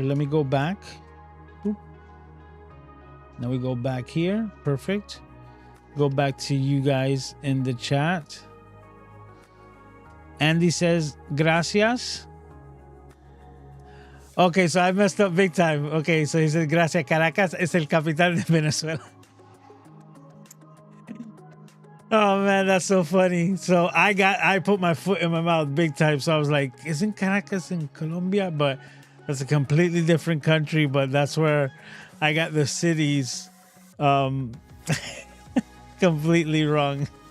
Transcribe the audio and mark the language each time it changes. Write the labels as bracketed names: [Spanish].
[English] Let me go back. Boop. Now we go back here. Perfect. Go back to you guys in the chat. Andy says gracias. Okay, so I messed up big time. Okay, so he said gracias. [Spanish] Caracas es el capital de Venezuela. [English] Oh man, that's so funny. So I put my foot in my mouth big time. So I was like, isn't Caracas in Colombia? But that's a completely different country. But that's where I got the cities completely wrong.